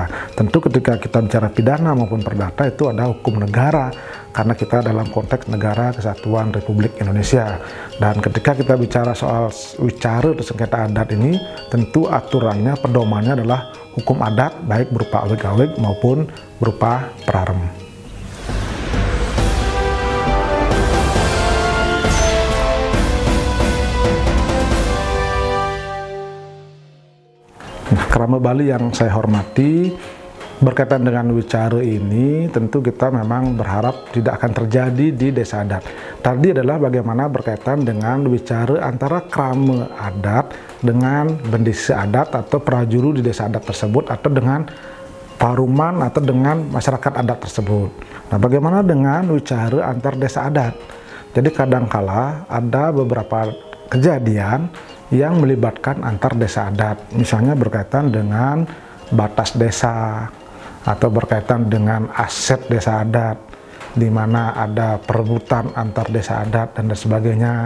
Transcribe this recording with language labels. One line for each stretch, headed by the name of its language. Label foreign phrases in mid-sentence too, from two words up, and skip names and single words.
Indonesian: Tentu ketika kita bicara pidana maupun perdata itu ada hukum negara, karena kita dalam konteks negara kesatuan Republik Indonesia. Dan ketika kita bicara soal wicara atau sengketa adat ini, tentu aturannya, pedomannya adalah hukum adat, baik berupa awik-awik maupun berupa prarem. Krama Bali yang saya hormati, berkaitan dengan wicara ini tentu kita memang berharap tidak akan terjadi di desa adat. Tadi adalah bagaimana berkaitan dengan wicara antara krama adat dengan bendesa adat atau prajuru di desa adat tersebut, atau dengan paruman atau dengan masyarakat adat tersebut. Nah, bagaimana dengan wicara antar desa adat? Jadi kadangkala ada beberapa kejadian yang melibatkan antar desa adat, misalnya berkaitan dengan batas desa atau berkaitan dengan aset desa adat, di mana ada perebutan antar desa adat dan sebagainya.